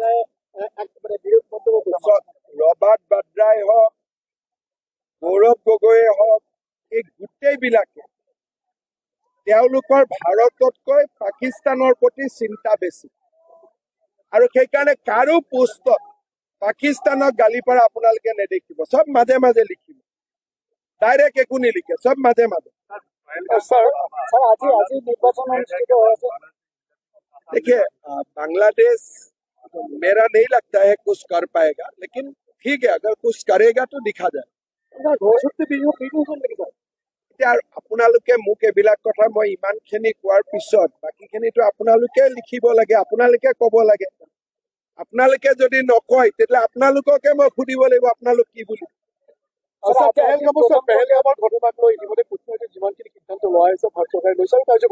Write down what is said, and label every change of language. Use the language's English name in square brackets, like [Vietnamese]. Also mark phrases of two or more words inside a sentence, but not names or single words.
[Assamese] বাদ্ৰাই হওক গৌৰৱ গগৈয়ে হওক এই গোটেইবিলাকে তেওঁলোকৰ ভাৰততকৈ পাকিস্তানৰ প্ৰতি চিন্তা বেছি আৰু সেইকাৰণে কাৰো পোষ্টত পাকিস্তানক গালি পাৰা আপোনালোকে নেদেখিব সব মাজে মাজে লিখিব ডাইৰেক্ট একো নিলিখে সব মাজে মাজে আজি নিৰ্বাচন অনুষ্ঠিত হৈ আছে [Hindi] देखिए बांग्लादेश मेरा नहीं लगता है कुछ कर पाएगा, लेकिन ठीक है अगर कुछ करेगा तो दिखा जाए। [Assamese] এতিয়া আপোনালোকে মোক এইবিলাক কথা মই ইমানখিনি কোৱাৰ পিছত বাকীখিনিতো আপোনালোকে লিখিব লাগে, আপোনালোকে ক'ব লাগে। আপোনালোকে যদি নকয় তেতিয়াহ'লে আপোনালোককে মই সুধিব লাগিব আপোনালোক কি বুলি। পেহেলগামৰ ঘটনাক লৈ ইতিমধ্যে কূটনৈতিক যিমানখিনি সিদ্ধান্ত লোৱা হৈছে ভাৰত চৰকাৰে লৈছে আৰু কাৰ্যকৰী